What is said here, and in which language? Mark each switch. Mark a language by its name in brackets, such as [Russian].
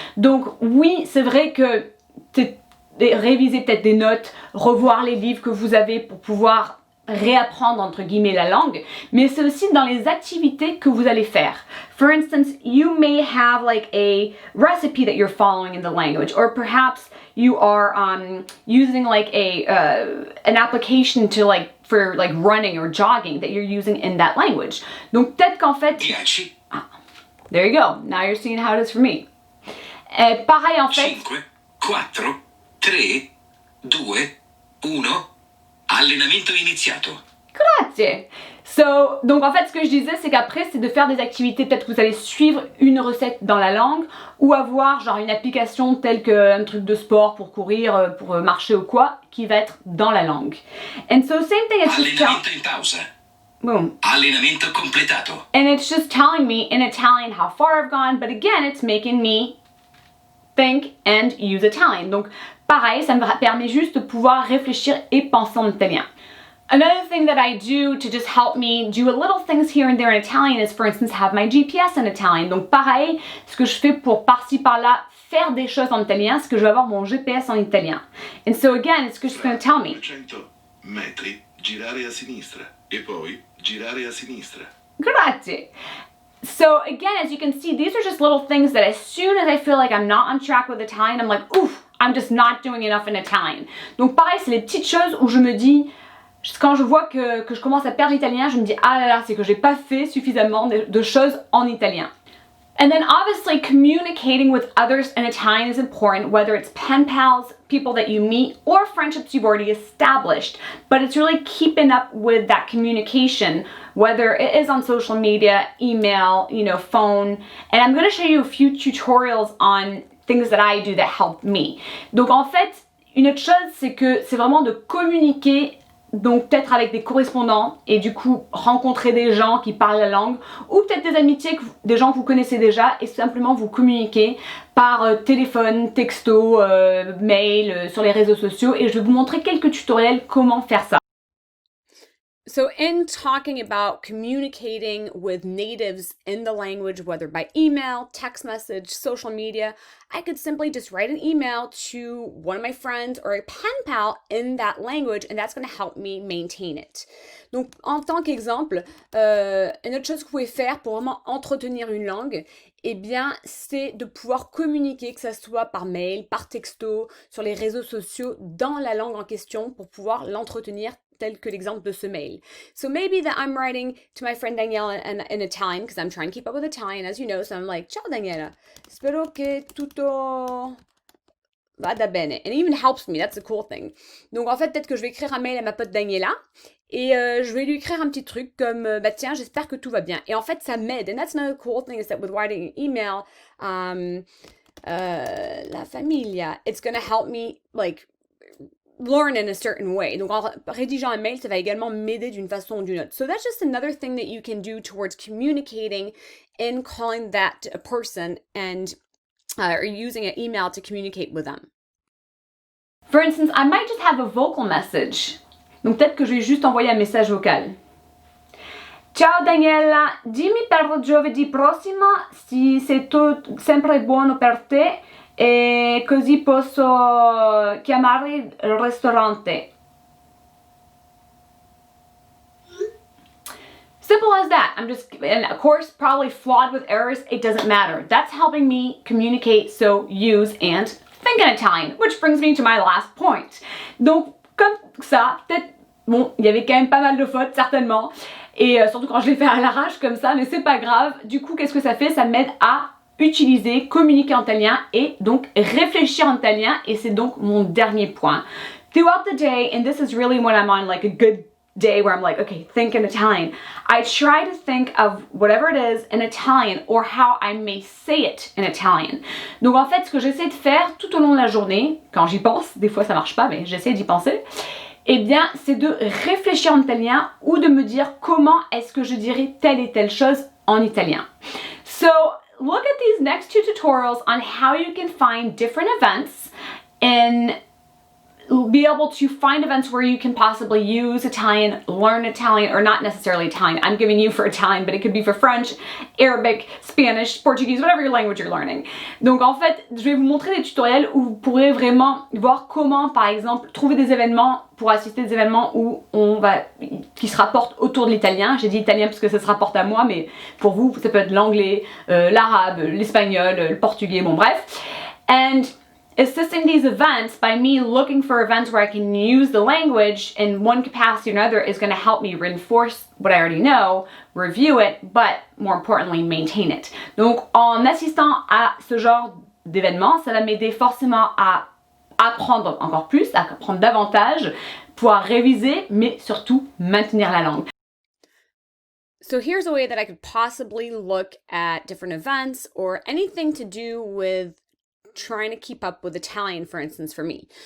[French] Donc oui, c'est vrai que réviser peut-être des notes, revoir les livres que vous avez pour pouvoir réapprendre entre guillemets la langue, mais c'est aussi dans les activités que vous allez faire. [English] For instance, you may have like a recipe that you're following in the language, or perhaps you are using like an application to like for like running or jogging that you're using in that language. [French] Donc peut-être qu'en fait, 10, [English] there you go. Now you're seeing how it is for me. [French] Pareil en fait. [Italian] 5, 4, 3, 2, 1, allenamento iniziato. Grazie. [French] So, donc en fait, ce que je disais, c'est qu'après, c'est de faire des activités, peut-être que vous allez suivre une recette dans la langue, ou avoir genre une application telle qu'un truc de sport pour courir, pour marcher ou quoi, qui va être dans la langue. [English] And so, same thing as just [Italian] Allenamento in pausa. boom. Allenamento completato. [English] And it's just telling me in Italian how far I've gone, but again, it's making me think and use Italian. [French] Donc, pareil, ça me permet juste de pouvoir réfléchir et penser en italien. [English] Another thing that I do to just help me do a little things here and there in Italian is, for instance, have my GPS in Italian. [French] Donc pareil, ce que je fais pour par-ci par-là faire des choses en italien, c'est que je vais avoir mon GPS en italien. [English] And so again, it's just going to tell me. [Italian] 200 metri, girare a sinistra e poi girare a sinistra. Grazie. [English] So again, as you can see, these are just little things that as soon as I feel like I'm not on track with Italian, I'm like, oof, I'm just not doing enough in Italian. [French] Donc pareil, c'est les petites choses où je me dis, quand je vois que je commence à perdre l'italien, je me dis ah là là, c'est que j'ai pas fait suffisamment de choses en italien. [English] And then obviously communicating with others in Italian is important, whether it's pen pals, people that you meet, or friendships you've already established. But it's really keeping up with that communication, whether it is on social media, email, phone. And I'm going to show you a few tutorials on things that I do that help me. [French] Donc en fait, une autre chose, c'est que c'est vraiment de communiquer. Donc peut-être avec des correspondants et du coup rencontrer des gens qui parlent la langue ou peut-être des amitiés, des gens que vous connaissez déjà et simplement vous communiquer par téléphone, texto, mail, sur les réseaux sociaux et je vais vous montrer quelques tutoriels comment faire ça. [English] So in talking about communicating with natives in the language, whether by email, text message, social media, I could simply just write an email to one of my friends or a pen pal in that language, and that's going to help me maintain it. [French] Donc, en tant qu'exemple, une autre chose que vous pouvez faire pour vraiment entretenir une langue, eh bien, c'est de pouvoir communiquer, que ce soit par mail, par texto, sur les réseaux sociaux, dans la langue en question pour pouvoir l'entretenir tel que l'exemple de ce mail. [English] So maybe that I'm writing to my friend Daniela in Italian because I'm trying to keep up with Italian, as you know. So I'm like, [Italian] ciao Daniela, spero che tutto vada bene. [English] And it even helps me, that's a cool thing. [French] Donc en fait, peut-être que je vais écrire un mail à ma pote Daniela et je vais lui écrire un petit truc comme bah tiens, j'espère que tout va bien. Et en fait, ça m'aide. [English] And that's another cool thing is that with writing an email, la familia, it's gonna help me like learn in a certain way. [French] Donc en rédigeant un mail, ça va également m'aider d'une façon ou d'une autre. [English] So that's just another thing that you can do towards communicating and calling that a person and or using an email to communicate with them. For instance, I might just have a vocal message. [French] Donc peut-être que je vais juste envoyer un message vocal. [Italian] Ciao Daniela, dimmi per giovedì prossimo se sei sempre buono per te e così posso chiamare il ristorante. [English] Simple as that. And of course, probably flawed with errors, it doesn't matter. That's helping me communicate, so use and think in Italian, which brings me to my last point. [French] Donc, comme ça, peut-être, bon, il y avait quand même pas mal de fautes, certainement, et surtout quand je l'ai fait à l'arrache comme ça, mais c'est pas grave. Du coup, qu'est-ce que ça fait? Ça m'aide à utiliser, communiquer en italien et donc réfléchir en italien, et c'est donc mon dernier point. [English] Throughout the day, and this is really when I'm on like a good day where I'm like, okay, think in Italian. I try to think of whatever it is in Italian or how I may say it in Italian. [French] Donc en fait, ce que j'essaie de faire tout au long de la journée, quand j'y pense, des fois ça marche pas, mais j'essaie d'y penser, eh bien, c'est de réfléchir en italien ou de me dire comment est-ce que je dirais telle et telle chose en italien. [English] So, look at these next two tutorials on how you can find different events in be able to find events where you can possibly use Italian, learn Italian, or not necessarily Italian. I'm giving you for Italian, but it could be for French, Arabic, Spanish, Portuguese, whatever your language you're learning. [French] Donc en fait, je vais vous montrer des tutoriels où vous pourrez vraiment voir comment, par exemple, trouver des événements pour assister à des événements où qui se rapportent autour de l'italien. J'ai dit italien parce que ça se rapporte à moi, mais pour vous, ça peut être l'anglais, l'arabe, l'espagnol, le portugais, bon bref. [English] And assisting these events by me looking for events where I can use the language in one capacity or another is going to help me reinforce what I already know, review it, but more importantly, maintain it. [French] Donc, en assistant à ce genre d'événements, ça va m'aider forcément à apprendre encore plus, à apprendre davantage, pouvoir réviser, mais surtout maintenir la langue. [English] So here's a way that I could possibly look at different events or anything to do with trying to keep up with Italian, for instance, for me.